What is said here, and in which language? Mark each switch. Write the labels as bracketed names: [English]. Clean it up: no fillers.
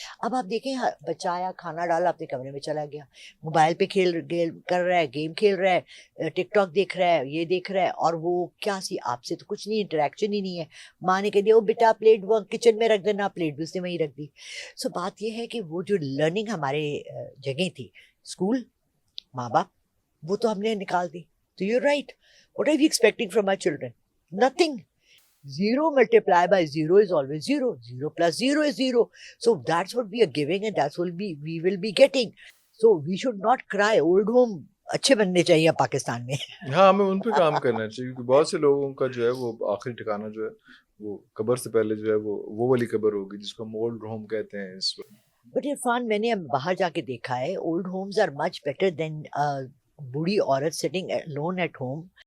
[Urdu] اب آپ دیکھیں بچہ آیا کھانا ڈالا اپنے کمرے میں چلا گیا, موبائل پہ کر رہا ہے, گیم کھیل رہا ہے, ٹک ٹاک دیکھ رہا ہے, یہ دیکھ رہا ہے, اور وہ کیا سی آپ سے تو کچھ نہیں, انٹریکشن ہی نہیں ہے. ماں نے کہہ دیا وہ بیٹا پلیٹ وہ کچن میں رکھ دینا, پلیٹ بھی اس نے وہیں رکھ دی. سو بات یہ ہے کہ وہ جو لرننگ ہمارے جگہ تھی اسکول ماں باپ وہ تو ہم نے نکال دی. [English] تو you right, what are you expecting from my children? Nothing. Zero multiplied by zero is always zero. Zero plus zero is zero. So that's what we are giving and that's what we will be getting. So we should not cry. [Urdu] Old home اچھے بننے چاہیے پاکستان میں. ہاں ہمیں ان پہ کام کرنا چاہیے کیونکہ بہت سے لوگوں کا جو ہے وہ آخری ٹھکانہ جو ہے وہ قبر سے پہلے جو ہے وہ والی قبر ہوگی جس کو ہم اولڈ ہوم کہتے ہیں اس وقت. بٹ عرفان میں نے باہر جا کے دیکھا ہے [English] old homes are much better than [Urdu] بوڑھی عورت [English] sitting alone at home